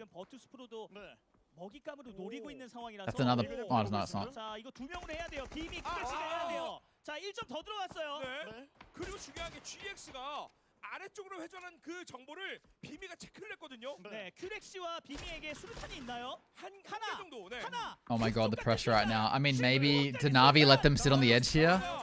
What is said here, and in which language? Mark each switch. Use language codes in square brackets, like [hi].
[en] That's another... Oh, no, it's not. [ko] 자, 1점 더 들어갔어요. 네. 그리고 중요한 게 GX가 아래쪽으로 회전한 그 정보를 비미가 체크를 했거든요. 네, 큐렉시와 비미에게 수류탄이 있나요? 하나 정도. 네. 하나. [en] Oh my god, the pressure right now. I mean, maybe did Na'Vi let them sit on the edge here?